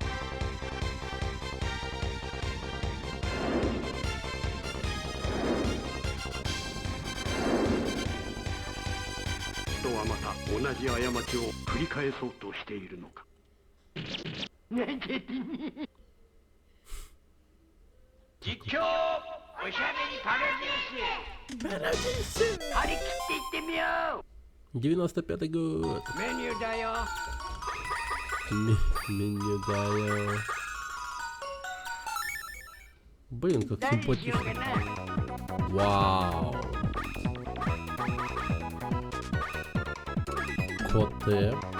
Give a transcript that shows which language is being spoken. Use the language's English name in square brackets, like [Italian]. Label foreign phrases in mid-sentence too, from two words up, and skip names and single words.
[Japanese] 人はまた同じ過ちを繰り返そうとしているのか実況おしゃべりパロディウス張り切っていってみよう [Russian] 95-й год. [Japanese] メニューだよ [Russian] Меню даю. Блин, как симпатично. Вау. Коте.